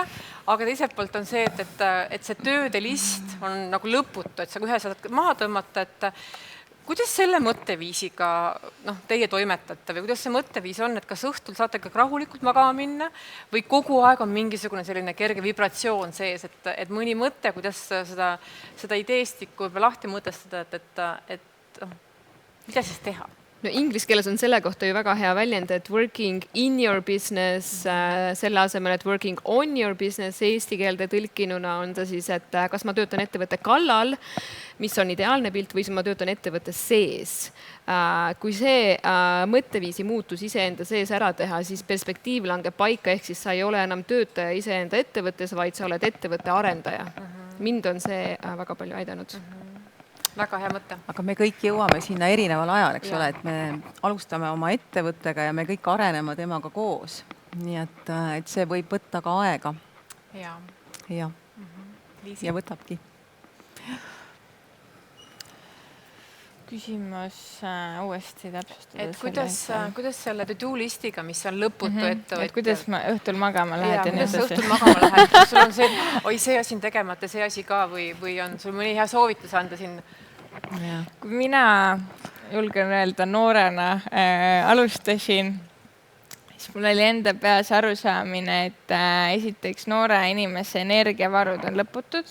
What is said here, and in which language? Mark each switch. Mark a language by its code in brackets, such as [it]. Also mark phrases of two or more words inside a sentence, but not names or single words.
[et] aga teiselt poolt on see, et see tööde list on nagu lõputu, et sa ühe saad maha tõmmata, et kuidas selle mõtteviisiga teie toimetate või kuidas see mõtteviis on, et kas õhtul saate ka rahulikult magama minna või kogu aeg on mingisugune selline kerge vibratsioon sees, et mõni mõte, kuidas seda ideestikku lahti mõtestada, et mida siis teha? No inglise keeles on selle kohta ju väga hea väljend, et [en] working in your business, [et] selle asemel, et [en] working on your business, [et] eesti keelde tõlkinuna on ta siis, et kas ma töötan ettevõtte kallal, mis on ideaalne pilt, või ma töötan ettevõtte sees. Kui see mõtteviisi muutus iseenda sees ära teha, siis perspektiiv langeb paika, ehk siis sa ei ole enam töötaja iseenda ettevõttes, vaid sa oled ettevõtte arendaja. Mind on see väga palju aidanud. Väga hea mõte. Aga me kõik jõuame sinna erineval ajal, eks ole, et me alustame oma ettevõttega ja me kõik areneme temaga koos. Nii et see võib võtta ka aega. Ja võtabki. Küsimus uuesti täpsustada. Et kuidas selle to-do listiga, mis on lõputu ettevõtja? Et kuidas ma õhtul magama lähed? Kuidas sa õhtul magama lähed? Kas sul on see, see asi on tegemata, see asi ka või on sul mõni hea soovitus anda siin? Kui mina julgen öelda noorena alustasin siis mul oli enda peas arusaamine, et esiteks noore inimese energiavarud on lõputud.